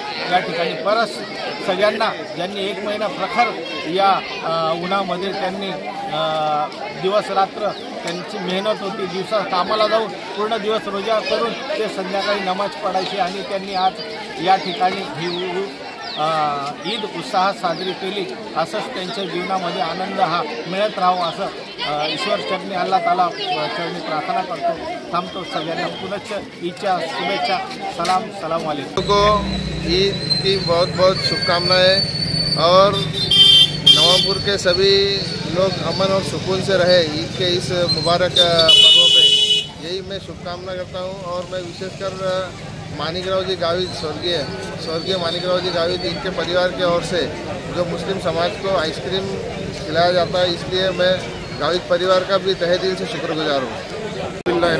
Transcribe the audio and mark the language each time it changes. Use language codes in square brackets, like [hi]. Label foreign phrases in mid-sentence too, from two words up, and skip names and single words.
[mr] या ठिकाणी परत सगळ्यांना ज्यांनी एक महिना प्रखर या उन्हामध्ये त्यांनी दिवस रात्र त्यांची मेहनत होती, दिवसा कामाला जाऊन पूर्ण दिवस रोजा करून ते संध्याकाळी नमाज पडायची आणि त्यांनी आज या ठिकाणी ही ईद उत्साहात साजरी केली। असंच त्यांच्या जीवनामध्ये आनंद हा मिळत राहो असं ईश्वर चरणी [ar] الله تعالى [mr] चरणी प्रार्थना करतो। थांबतो सगळ्यांना पुनश्च ईदच्या शुभेच्छा। [ar] سلام عليكم. [hi] ईद की बहुत बहुत शुभकामनाएं और नवापुर के सभी लोग अमन और सुकून से रहे ईद के इस मुबारक पर्व पे, यही मैं शुभकामना करता हूँ। और मैं विशेषकर मानिकराव जी गावित स्वर्गीय मानिकराव जी गावित इनके परिवार की ओर से जो मुस्लिम समाज को आइसक्रीम खिलाया जाता है, इसलिए मैं गावित परिवार का भी तहे दिल से शुक्रगुजार हूँ।